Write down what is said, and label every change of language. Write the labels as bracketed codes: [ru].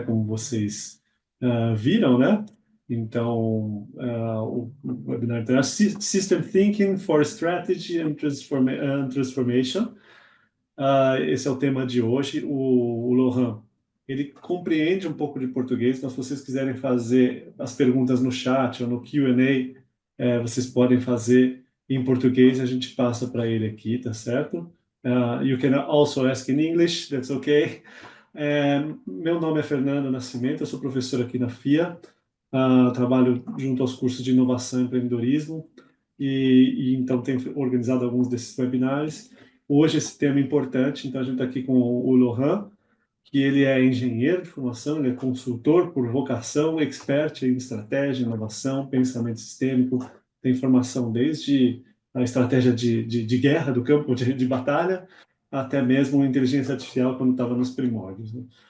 [pt] Como vocês viram, né? Então, o webinar então, é System Thinking for Strategy and Transformation. Esse é o tema de hoje. O Laurent, ele compreende um pouco de português, então se vocês quiserem fazer as perguntas no chat ou no Q&A, vocês podem fazer em português, a gente passa para ele aqui, tá certo? [en] You can also ask in English, that's okay. [pt] Meu nome é Fernando Nascimento, eu sou professor aqui na FIA. Trabalho junto aos cursos de inovação e empreendedorismo e então tenho organizado alguns desses webinars. Hoje esse tema é importante, então a gente está aqui com o Laurent, que ele é engenheiro de formação, ele é consultor por vocação, expert em estratégia, inovação, pensamento sistêmico, tem formação desde a estratégia de guerra, do campo de batalha, até mesmo inteligência artificial quando estava nos primórdios, né?